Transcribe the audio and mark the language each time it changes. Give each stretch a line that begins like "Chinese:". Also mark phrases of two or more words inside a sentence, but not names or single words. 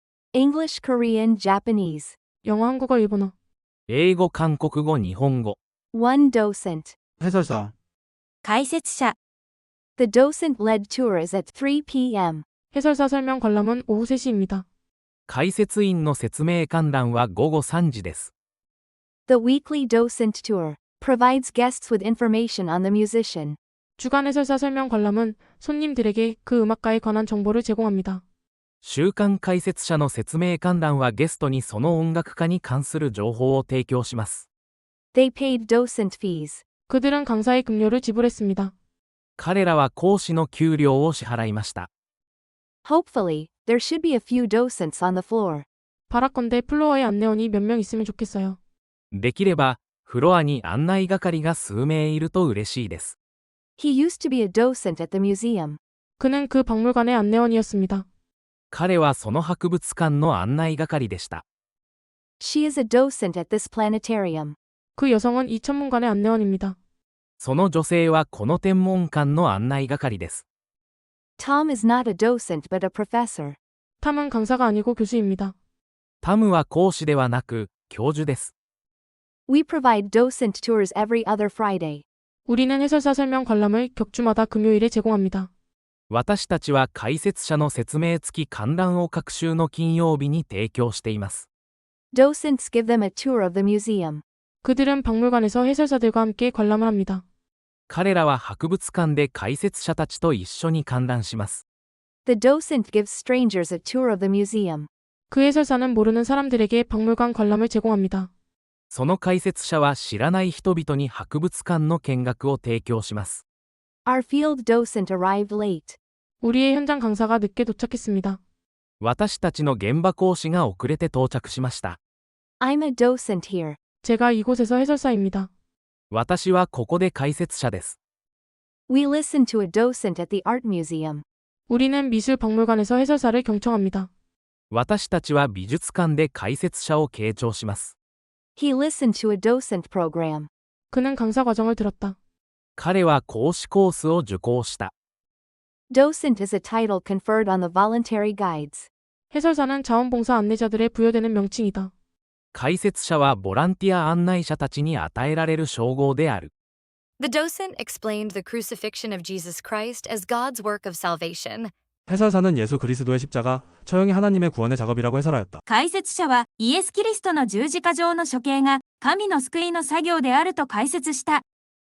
English: English, Korean, Japanese.
Korean: 영어, 한국어, 일본어.
Japanese: 英語、韓国語、日本語。
English: One docent.
Korean: 해설사.
Japanese: 解説者
English: The docent-led tour is at 3 p.m.
Korean: 해설사 설명 관람은 오후 3시입니다.
Japanese: 解説員の説明観覧は午後3時です。
English: The weekly docent tour provides guests with information on the musician.
Korean: 주간 해설사 설명 관람은 손님들에게 그 음악가에 관한 정보를 제공합니다.
Japanese: 週間解説者の説明観覧はゲストにその音楽家に関する情報を提供します。
English: They paid docent fees.
Korean: 그들은 강사의 급료를 지불했습니다.
Japanese: 彼らは講師の給料を支払いました。
English: Hopefully, there should be a few docents on the floor.
Korean: 바라건대 플로어에 안내원이 몇 명 있으면 좋겠어요.
Japanese: できれば、フロアに案内係が数名いると嬉しいです。
English: He used to be a docent at the museum.
Korean: 그는 그 박물관의 안내원이었습니다.
Japanese: 彼はその博物館の案内係でした。
English: She is a docent at this planetarium.
Korean: 그 여성은 이 천문관의 안내원입니다.
Japanese: その女性はこの天文館の案内係です。
English: Tom is not a docent but a professor.
Korean: 탐은 강사가 아니고 교수입니다.
Japanese: タムは講師ではなく、教授です。
English: We provide docent tours every other Friday.
Korean: 우리는 해설사 설명 관람을 격주마다 금요일에 제공합니다.
Japanese: 私たちは解説者の説明付き観覧を各週の金曜日に提供しています。
English: Docents give them a tour of the museum.
Korean: 그들은 박물관에서 해설사들과 함께 관람을 합니다.
Japanese: 彼らは博物館で解説者たちと一緒に観覧します。
English: The docent gives strangers a tour of the museum.
Korean: 그 해설사는 모르는 사람들에게 박물관 관람을 제공합니다.
Japanese: その解説者は知らない人々に博物館の見学を提供します。
English: Our field docent arrived late.
Korean: 우리의 현장 강사가 늦게 도착했습니다.
Japanese: 私たちの現場講師が遅れて到着しました。
English: I'm a docent here.
Korean: 제가 이곳에서 해설사입니다.
Japanese: 私はここで解説者です。
English: We listen to a docent at the art museum.
Korean: 우리는 미술 박물관에서 해설사를 경청합니다.
Japanese: 私たちは美術館で解説者を傾聴します。
English: He listened to a docent program.
Korean: 그는 강사 과정을 들었다.
Japanese: 彼は講師コースを受講した。
English: Docent is a title conferred on the voluntary guides.
Korean: 해설사는 자원봉사 안내자들에 부여되는 명칭이다.
Japanese: 解説者はボランティア案内者たちに与えられる称号である。
English: The docent explained the crucifixion of Jesus Christ as God's work of salvation.
Korean: 해설사는 예수 그리스도의 십자가, 처형이 하나님의 구원의 작업이라고 해설하였다.
Japanese: 解説者はイエス・キリストの十字架上の処刑が神の救いの作業であると解説した。